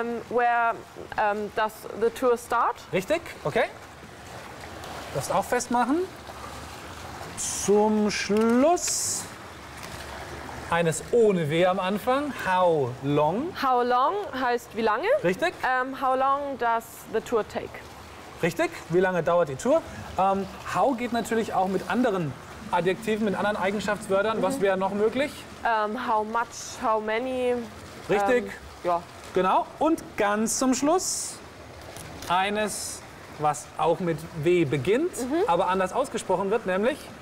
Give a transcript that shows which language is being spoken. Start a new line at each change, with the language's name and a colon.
English: Where does the tour start?
German: Richtig, okay. Das auch festmachen. Zum Schluss eines ohne W am Anfang.
English: How long?
German: How long heißt wie lange? Richtig.
English: How long does the tour take?
German: Richtig, wie lange dauert die Tour? How geht natürlich auch mit anderen Adjektiven, mit anderen Eigenschaftswörtern. Was wäre noch möglich?
English: How much, how many?
German: Richtig. Ja. Genau, und ganz zum Schluss eines, was auch mit W beginnt, aber anders ausgesprochen wird, nämlich